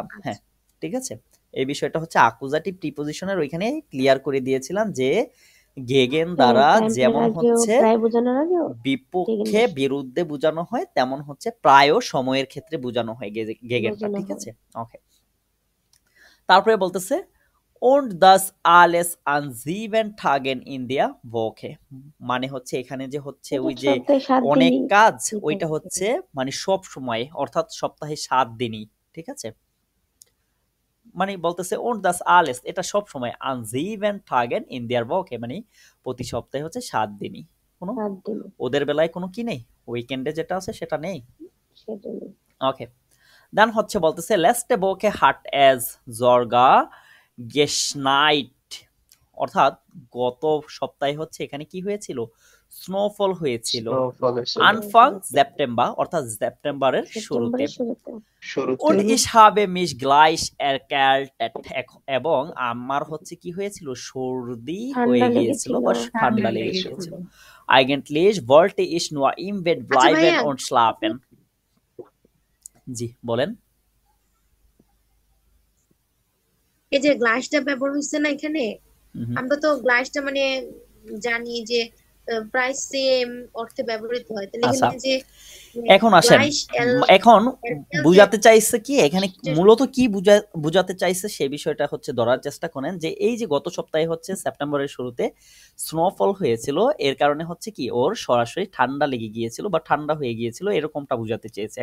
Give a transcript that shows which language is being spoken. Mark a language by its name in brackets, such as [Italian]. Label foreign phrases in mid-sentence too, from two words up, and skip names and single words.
[Bangla] হ্যাঁ ঠিক আছে, এই বিষয়টা হচ্ছে আকুজাটিভ প্রিপজিশনের ওইখানে ক্লিয়ার করে দিয়েছিলাম যে গেগেন দ্বারা যেমন হচ্ছে প্রায় বোঝানোর আগেও বিপক্ষে বিরুদ্ধে বোঝানো হয় তেমন হচ্ছে প্রায়ও সময়ের ক্ষেত্রে বোঝানো হয় গেগেনটা, বোঝানো ঠিক হয়। আছে? ওকে, তারপরে বলতেছে [German] und das alles an 7 Tagen in der Woche, [Bangla] মানে হচ্ছে এখানে যে হচ্ছে ওই যে সপ্তাহে 7 অনেক দিনই কাজ ঠিক ওইটা আছে। হচ্ছে মানে সব সময় অর্থাৎ সপ্তাহে 7 দিনই, ঠিক আছে? মানে বলতেছে [German] und das alles [Bangla] এটা সব সময় [German] an 7 Tagen in der Woche, [Bangla] মানে প্রতি সপ্তাহে হচ্ছে 7 দিনই, কোনো 7 দিন ওদের বেলায় কোনো কি নেই, উইকেন্ডে যেটা আছে সেটা নেই। সেটা নেই। ওকে, দেন হচ্ছে বলতেছে [German] letzte Woche hat es sogar geschneit, [Bangla] অর্থাৎ গত সপ্তাহে হচ্ছে এখানে কি হয়েছিল, স্নোফল হয়েছিল। স্নোফল হয়েছিল [German] Anfang September [Bangla] অর্থাৎ সেপ্টেম্বরের শুরুতে। সেপ্টেম্বরের শুরুতে। শুরুতে। [German] Und ich habe mich gleich erkältet, [Bangla] এবং আমার হচ্ছে কি হয়েছিল, সর্দি হয়ে ঠান্ডা গিয়েছিল লেগেছিল। বা ঠান্ডা লেগে গিয়েছিল। [German] Eigentlich wollte ich nur im Bett bleiben [Bangla] ভাইয়া। [German] und schlafen। [Bangla] জি বলেন। এই যে গ্লাসটা ব্যবহার হচ্ছে না এখানে, আমরা তো গ্লাসটা মানে জানি যে প্রায় সেম অর্থে ব্যবহৃত হয়, তাহলে আচ্ছা, এখানে যে এখন আসেন, এখন বুঝাতে চাইছে কি এখানে মূলত কি বুঝাতে চাইছে সে বিষয়টা হচ্ছে ধরার চেষ্টা করেন যে এই যে গত সপ্তাহে হচ্ছে সেপ্টেম্বরের শুরুতে স্নোফল হয়েছিল, এর কারণে হচ্ছে কি ওর সরাসরি ঠান্ডা লেগে গিয়েছিল বা ঠান্ডা হয়ে গিয়েছিল, এরকমটা বুঝাতে চেয়েছে।